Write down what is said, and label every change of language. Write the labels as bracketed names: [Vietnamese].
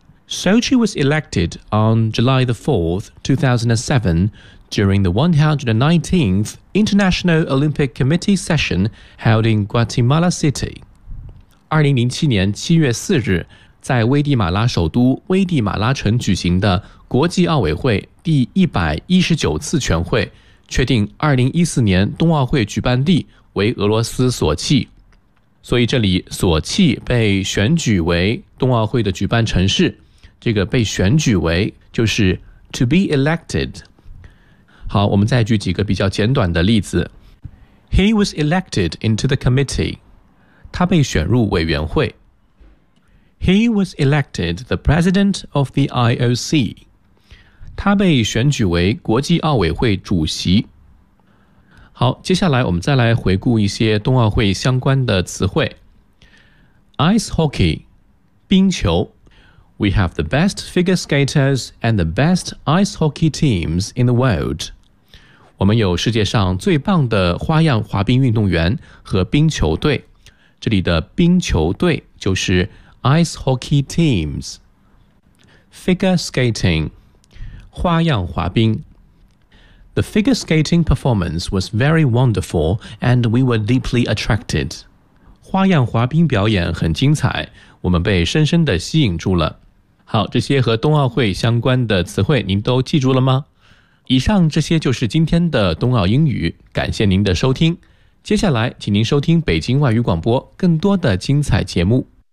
[English] Sochi was elected on July the 4th, 2007 during the 119th International Olympic Committee session held in Guatemala City. [Chinese] 2007年7月4日在危地马拉首都危地马拉城举行的国际奥委会第119次全会确定2014年冬奥会举办地为俄罗斯索契，所以这里索契被选举为冬奥会的举办城市，这个被选举为就是 [English] to be elected。 [Chinese] 好，我们再举几个比较简短的例子。 [English] He was elected into the committee. [Chinese] 他被选入委员会。 [English] He was elected the president of the IOC. [Chinese] 他被选举为国际奥委会主席。好，接下来我们再来回顾一些冬奥会相关的词汇。 [English] Ice hockey, [Chinese] 冰球。 [English] We have the best figure skaters and the best ice hockey teams in the world. [Chinese] 我们有世界上最棒的花样滑冰运动员和冰球队。这里的冰球队就是 [English] ice hockey teams. Figure skating. [Chinese] 花样滑冰。 [English] The figure skating performance was very wonderful and we were deeply attracted. [Chinese] 花样滑冰表演很精彩，我们被深深地吸引住了。好，这些和冬奥会相关的词汇您都记住了吗？以上这些就是今天的冬奥英语，感谢您的收听。接下来请您收听北京外语广播更多的精彩节目。